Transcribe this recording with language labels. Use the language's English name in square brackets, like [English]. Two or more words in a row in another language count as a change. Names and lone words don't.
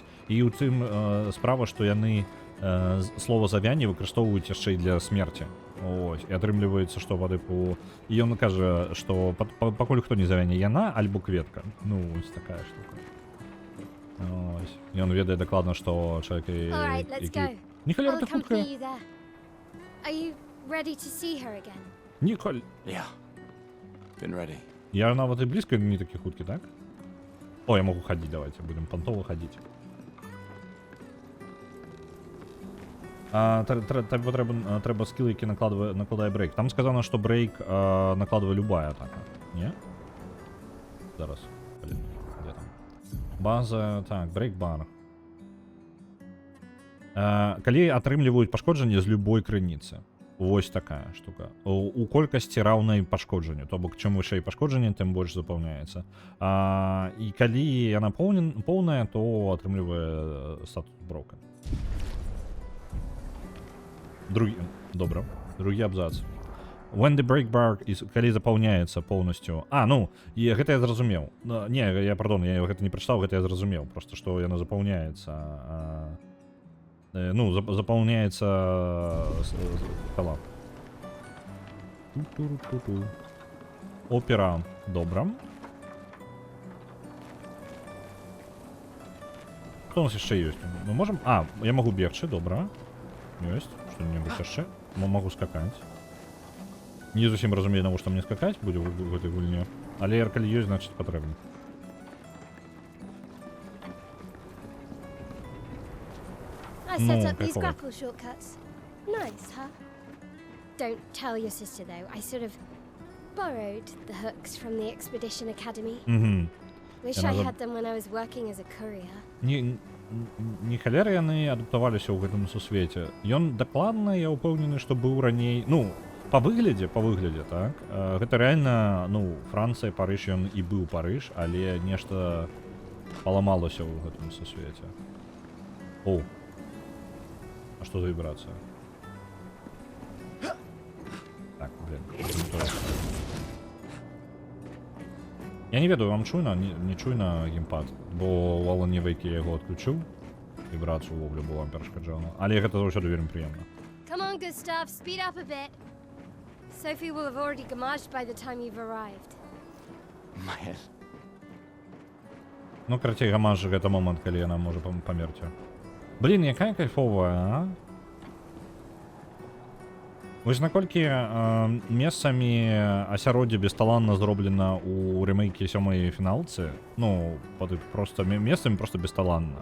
[Belarusian] І ў тым справа, што яны слова завяне выкарыстоўваюць яшчэ і для смерці. Ось, і атрымліваецца, што па тыпу... І ён кажа, што пакуль хто не завяне, яна альбо кветка. Ну, ось такая штука. Ось. І ён ведае дакладна, што чалавек, [English] Alright, let's go. [Belarusian] Ніколі, [English] I'll [Belarusian] ты хутка. [English] accompany you there. Are you ready to see her again? [Belarusian] Ніколь. [English] Yeah. Been ready. [Belarusian] Я нават і блізка не такі хуткі, так? О, я могу хадзіць, [Russian] давайте, будем пантово [Belarusian] хадзіць. Трэба скілл, які накладае брейк. [Russian] Там сказано, што брейк накладывае любая атака. [Belarusian] Не? Зараз. [Russian] Блин, где там? [Belarusian] База, так, брейк-бар. Калі атрымліваюць пашкоджанне з любой крыніцы. Вось такая штука. У колькасці раўнай пашкоджанню. То бок, чым вышэй пашкоджанне, тым больш запаўняецца. І калі яна поўная, то атрымлівае статус брока. Добра. Другі абзац. [English] When the break bar is, [Belarusian] калі запаўняецца поўнасцю. Ну, і гэта я зразумеў. Не, я гэта не прачытаў, гэта я зразумеў. Просто, што яна запаўняецца. Ну, запаўняецца кала. Опера. Добра. Што у нас яшчэ ёсць? Мы можам... я магу бегчы, добра. Ёсць. Што-небудзь яшчэ? Магу скакаць. Не зусім разумею, навошта мне скакаць будзе ў гэтай гульне. Але калі ёсць, значыць патрэбна. [English] I set up these grapple shortcuts. Nice, huh? Don't tell your sister, though. I sort of borrowed the hooks from the Expedition Academy. Wish I had them when I was working as a courier. [Belarusian] Не халера яны адаптаваліся ў гэтым сусвеце. Ён дакладна, я ўпэўнены, што быў раней... Ну, па выглядзе, так. Гэта рэальна, ну, Францыя, Парыж, ён і быў Парыж, але нешта паламалася ў гэтым сусвеце. О! А што за вібрацыя? Так, блин. Я не ведаю, вам чуйна, не чуйна геймпад, бо ў Алане Вейке я яго адключыў. Вібрацыю увогуле, бо вам перашкаджала. Але гэта заўсёды вельмі прыемна. [English] Come on, Gustav, speed up a bit. Sophie will have already gamaged by the time you've arrived. My head. [Belarusian] Ну, карацей, гамаж гэта момант, калі яна можа памерці. Блін, якая кайфовая, а? Вось наколькі месцамі асяроддзе бесталанна зроблена ў рэмейке 7-й фіналцы, ну, просто месцамі просто бесталанна.